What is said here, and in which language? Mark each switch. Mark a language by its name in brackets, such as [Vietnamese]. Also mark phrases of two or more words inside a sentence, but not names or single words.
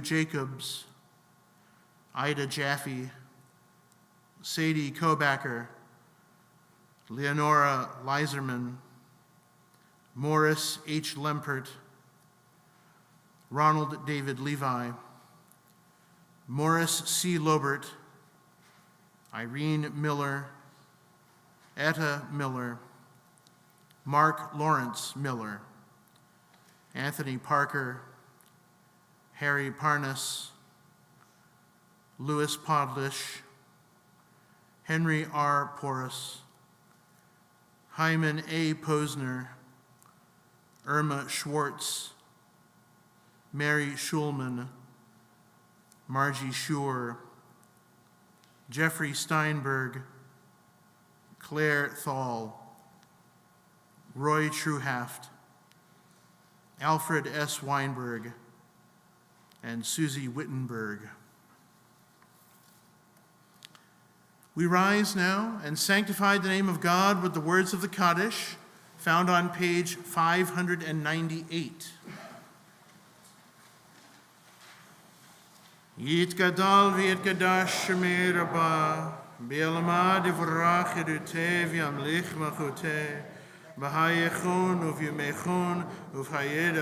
[English] Jacobs, Ida Jaffe, Sadie Kobacker, Leonora Leiserman, Morris H. Lempert, Ronald David Levi, Morris C. Lobert, Irene Miller, Etta Miller, Mark Lawrence Miller, Anthony Parker, Harry Parnas, Louis Podlish, Henry R. Porras, Hyman A. Posner, Irma Schwartz, Mary Schulman, Margie Schur, Jeffrey Steinberg, Claire Thal, Roy Truhaft, Alfred S. Weinberg, and Susie Wittenberg. We rise now and sanctify the name of God with the words of the Kaddish, found on page 598. [Aramaic] יתגדל ויתקדש שמה רבא, בעלמא די ברא כרעותה וימליך מלכותה, בחייכון וביומיכון ובחיי